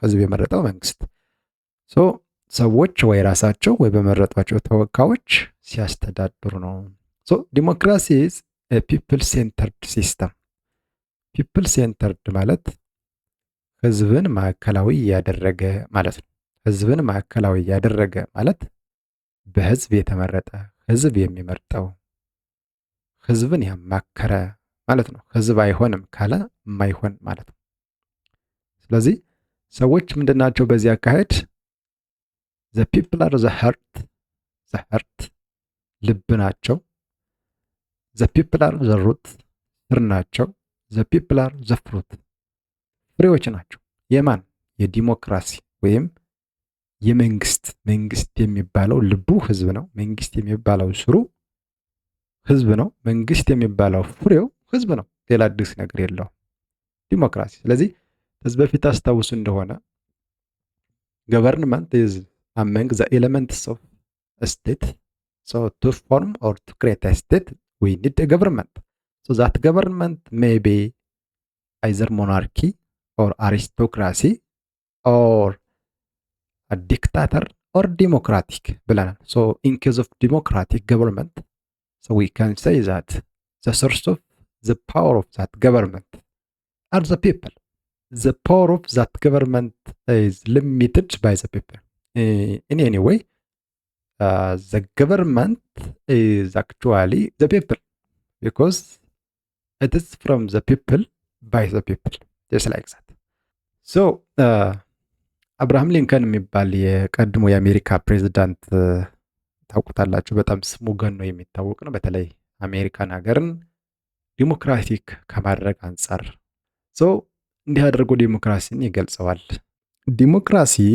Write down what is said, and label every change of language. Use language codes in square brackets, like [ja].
[am] ህዝብ የመረጠው መንግስት። ሰዎች ወይ ራሳቸው ወይ በመረጧቸው ተወካዮች ሲያስተዳድሩ ነው። ዲሞክራሲ [en] is a people centered system። [am] ፒፕል ሴንተርድ ማለት ህዝብን ማዕከላዊ ያደረገ ማለት ነው። ህዝብን ማዕከላዊ ያደረገ ማለት በህዝብ የተመረጠ፣ ህዝብ የሚመርጠው፣ ህዝብን ያማከረ ማለት ነው። ህዝብ አይሆንም ካለ የማይሆን ማለት ነው። ስለዚህ ሰዎች ምንድናቸው በዚህ አካሄድ? [en] the people are the heart [am] ልብ ናቸው። [en] the people are the root [am] ስር ናቸው። [en] the people are the fruit [am] ፍሬዎች ናቸው። የማን? የዲሞክራሲ ወይም መንግስት የሚባለው ልቡ ህዝብ ነው። መንግስት የሚባለው ስሩ ህዝብ ነው። መንግስት የሚባለው ፍሬው ህዝብ ነው። ሌላ አዲስ ነገር የለውም ዲሞክራሲ። ስለዚህ ከዚህ በፊት አስታውሱ እንደሆነ [en] government is among the elements of a state. So to form or to create a state, we need a government. So that government may be either monarchy or aristocracy or a dictator or democratic [am] ብለናል። [en] So in case of democratic government, so we can say that the source of the power of that government are the people. The power of that government is limited by the people. In any way, the government is actually the people. ቢኮዝ ኢት ኢዝ ፍሮም ዘ ፒፕል ባይ ዘ ፒፕል ጀስት ላይክ ዛት። [am] ሶ አብርሃም ሊንከን የሚባል የቀድሞ የአሜሪካ ፕሬዚዳንት ታውቁታላችሁ። በጣም ስሙ ገኖ የሚታወቅ ነው። በተለይ አሜሪካን ሀገርን ዲሞክራቲክ ከማድረግ አንጻር ሰው እንዲህ አድርጎ ዲሞክራሲን ይገልጸዋል። ዲሞክራሲ